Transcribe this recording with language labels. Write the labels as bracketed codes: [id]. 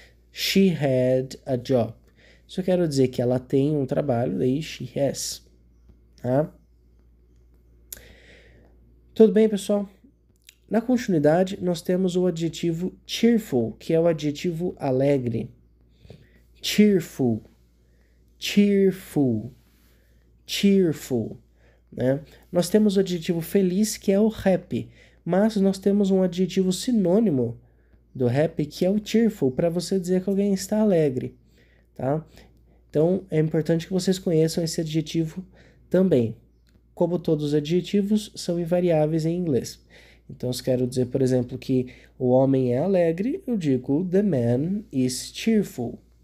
[en] She had a job. [pt] Isso quer dizer que ela tem um trabalho. Daí [en] she has. [pt] Tá? Tudo bem, pessoal? Na continuidade, nós temos o adjetivo cheerful, que é o adjetivo alegre. [en] Cheerful. Cheerful. Cheerful. [pt] né? Nós temos o adjetivo feliz, que é o happy, mas nós temos um adjetivo sinônimo do happy, que é o cheerful, para você dizer que alguém está alegre, tá? Então, é importante que vocês conheçam esse adjetivo também. Como todos os adjetivos, são invariáveis em inglês. Então, se quero dizer, por exemplo, que o homem é alegre, eu digo [en] the man is cheerful.